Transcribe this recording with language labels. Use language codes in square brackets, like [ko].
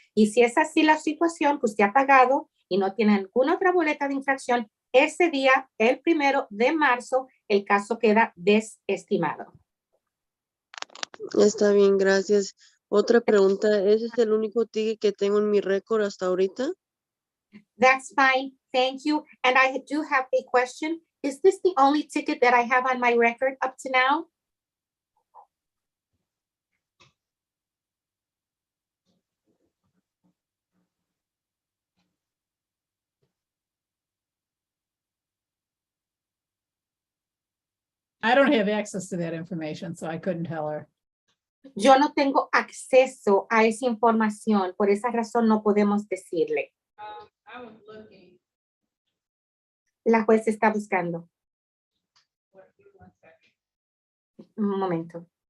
[es] Y si es así la situación que usted ha pagado y no tiene alguna otra boleta de infracción, ese día, el 1 de marzo, el caso queda desestimado. Está bien, gracias. Otra pregunta, ¿ese es el único ticket que tengo en mi récord hasta ahorita? [en] That's fine. Thank you. And I do have a question. Is this the only ticket that I have on my record up to now? I don't have access to that information, so I couldn't tell her. [es] Yo no tengo acceso a esa información, por esa razón no podemos decirle. [en] I was looking, [es] La juez está buscando. [en] give me 1 second. [es] Un momento.